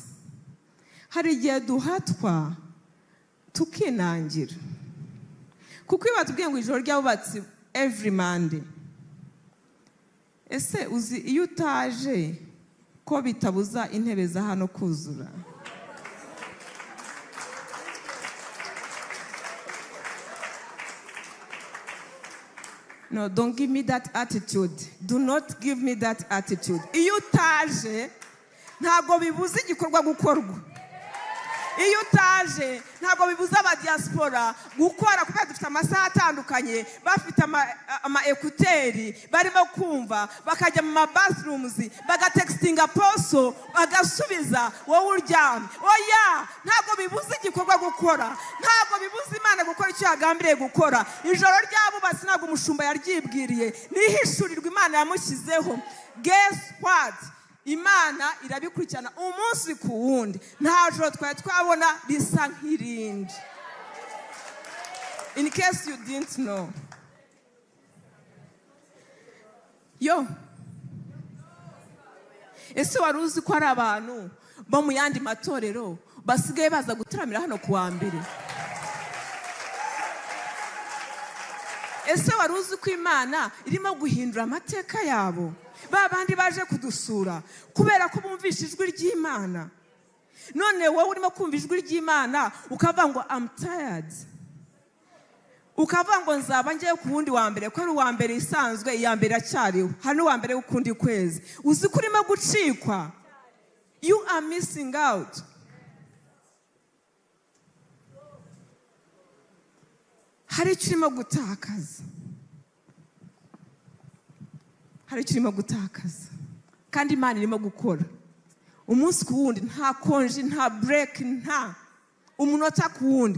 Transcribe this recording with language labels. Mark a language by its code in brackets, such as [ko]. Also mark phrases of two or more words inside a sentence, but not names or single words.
[rw] Hari igihe duhatwa tukinangira, kuko iyo batubwiye ngo ijoro ry'abubatsi [en] every Monday, [rw] ese uzi iyo utaje ko bitabuza intebe za hano kuzura? [en] No, don't give me that attitude. Do not give me that attitude. [rw] Iyo utaje ntago bibuza igikorwa gukorwa. Iyo utaje ntago bibuza aba diaspora gukora, kuko dufite amasaha atandukanye, bafite ama ekuteri barimo kumva, bakajya mu bathrooms bagatextinga apostle bagasubiza wowe uryamye. Oya, ntago bibuza igikorwa gukora, ntago bibuza Imana gukora icyo yagambiriye gukora. Ijoro ry'abubatsi ntago umushumba yaryibwiriye, nihishurirwa Imana yamushyizeho. [en] Guess what? [rw] Imana irabikurikirana umunsi ku wundi. Nta joro twabona risa nk'irindi. [en] In case you didn't know. Yo. [rw] Ese wari uzi ko hari abantu bo mu yandi matorero basigaye baza gutaramira hano ku wa mbere? Ese wari uzi ko Imana irimo guhindura amateka yabo? Babandi baje kudusura kubera ko bumvisha ijwi ry'Imana. None wowe urimo kumva ijwi ry'Imana ukavuga ngo [en] I'm tired, [rw] ukavuga ngo nzaba ngiye ku wundi wa mbere, ko ari uwa mbere isanzwe, iya mbere acyariho, hari n'uwa mbere w'ukundi kwezi. Uzi ko urimo gucikwa. [en] You are missing out. [rw] Hari icyo urimo gutakaza. Hari icyo urimo gutakaza. Kandi Imana irimo gukora umunsi ku wundi, nta konji, nta break, nta umunota ku wundi.